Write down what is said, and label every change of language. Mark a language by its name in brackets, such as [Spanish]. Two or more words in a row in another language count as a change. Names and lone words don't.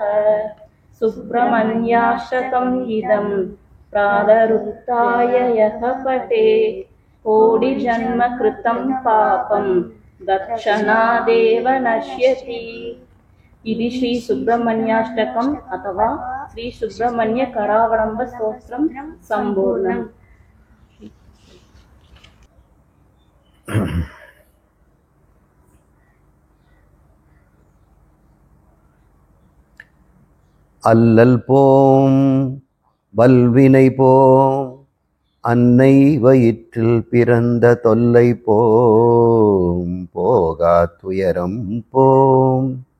[Sanskrit] सुब्रह्मण्याष्टकम् इदं प्रातरुत्थाय यः पठेत् कोटिजन्म कृतं पापं दक्षणादेव नश्यति। इति श्री सुब्रह्मण्याष्टकम् अथवा श्री सुब्रह्मण्य करावलम्ब स्तोत्रं सम्पूर्णम्। [Tamil] அல்லல் போம் வல்வினை போம் அன்னை வயிற்றில் பிறந்த தொல்லை போம் போகா துயரம் போம்